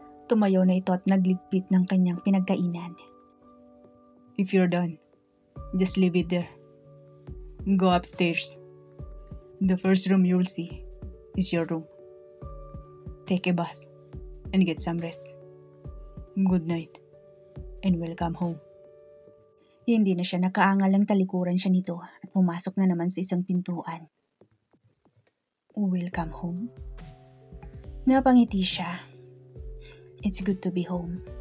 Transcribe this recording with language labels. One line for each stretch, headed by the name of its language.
Filipino: Tumayo na ito at nagligpit ng kanyang pinagkainan.
English: If you're done, just leave it there. Go upstairs. The first room you'll see is your room. Take a bath and get some rest. Good night. And welcome home.
Filipino: Hindi na siya nakaangal, ang talikuran siya nito at pumasok na naman sa isang pintuan.
English: Welcome home?
Filipino: Napangiti siya.
English: It's good to be home.